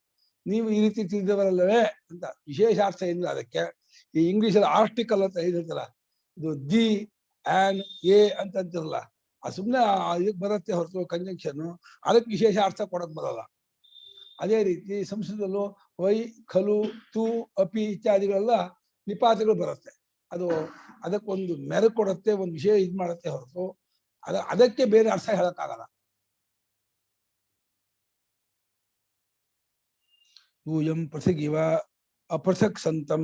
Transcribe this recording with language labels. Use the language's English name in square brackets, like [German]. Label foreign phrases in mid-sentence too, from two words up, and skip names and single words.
[Kannada] ನೀವು ಈ ರೀತಿ ತಿಳಿದವರಲ್ಲವೇ ಅಂತ ವಿಶೇಷಾರ್ಥ ಏನಿಲ್ಲ ಅದಕ್ಕೆ. ಈ ಇಂಗ್ಲಿಷಲ್ಲಿ ಆರ್ಟಿಕಲ್ ಅಂತ ಹೇಳಿರ್ತಾರ, ಇದು [English] the and a [Kannada] ಅಂತ ಅಂತಿರಲ್ಲ, ಅದು ಸುಮ್ಮನೆ ಇದಕ್ಕೆ ಬರುತ್ತೆ ಹೊರತು ಕಂಜಂಕ್ಷನ್, ಅದಕ್ಕೆ ವಿಶೇಷ ಅರ್ಥ ಕೊಡಕ್ ಬರಲ್ಲ. ಅದೇ ರೀತಿ ಸಂಸ್ಕೃತದಲ್ಲೂ [Sanskrit] ವೈ ಖಲು ತು ಅಪಿ [Kannada] ಇತ್ಯಾದಿಗಳೆಲ್ಲ ನಿಪಾತಗಳು ಬರುತ್ತೆ. ಅದು ಅದಕ್ಕೊಂದು ಮೆರು ಕೊಡುತ್ತೆ, ಒಂದು ವಿಷಯ ಇದು ಮಾಡುತ್ತೆ ಹೊರತು ಅದಕ್ಕೆ ಬೇರೆ ಅರ್ಥ ಹೇಳಕ್ಕಾಗಲ್ಲ. [Sanskrit] ಯೂಯಂ ಪೃಥಗಿವ ಅಪೃಥಕ್ ಸಂತಂ,